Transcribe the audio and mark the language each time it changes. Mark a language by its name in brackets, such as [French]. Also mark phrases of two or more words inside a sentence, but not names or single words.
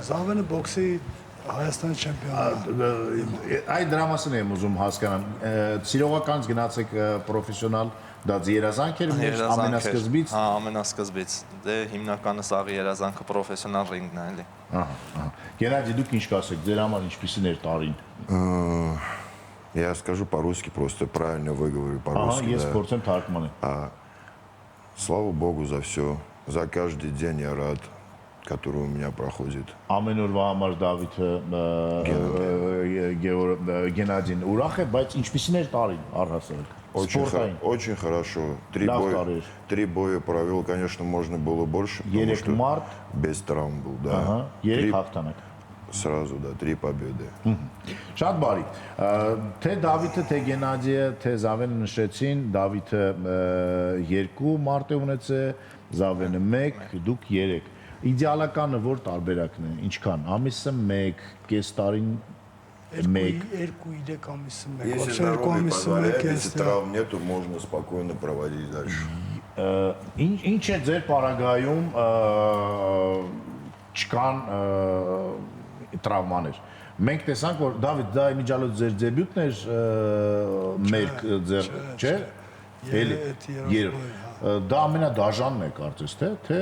[Armenian] Զավենը բոքսի Հայաստանի չեմպիոն է։ Այդ դրա մասին եմ ուզում հասկանամ։ Սիրողականից գնացեք պրոֆեսիոնալ, դա երազանք էր ամենասկզբից։ Հա, ամենասկզբից։ Դե հիմնականը սաղ երազանքը պրոֆեսիոնալ ռինգն է, էլի։ Ահա։ Գենադի դուք ինչ կասեք, ձեր համար ինչպիսին էր տարին։ [Russian] Я скажу по-русски, просто правильно выговорю по-русски. Ага, есть порцент Таркманы. Слава Богу за все. За каждый день я рад, который у меня проходит. [Armenian] Ամեն օրվա համար Դավիթը Գենադին ուրախ է, բայց ինչպիսին էր տարին առհասարակ։ [Russian] Очень хорошо. Три боя провел, конечно, можно было больше, потому что без травм был, да. [Armenian] Երեք հաղթանակ։ [Russian] Сразу, да, 3 победы. [Armenian] Շատ բարի։ Թե Դավիթը, թե Գենադիը, թե Զավենը նշեցին, Դավիթը 2 մարտ է ունեցել, Զավենը 1, դուք 3։ Իդեալականը որ տարբերակն է, ինչքան, ամիսը 1, կես տարին 1, 2-3 ամիսը 1, [Russian] Если здоровье позволяет, если травм нету, можно спокойно проводить дальше. [Armenian] Ինչ է ձեր պարագայում չկան տրավմաներ։ Մենք տեսանք, որ Դավիթ, դա իմիջիալոց ձեր դեբյուտն էր մեր ձեր, չէ՞։ Երբ դա ամենադաժանն է կարծես թե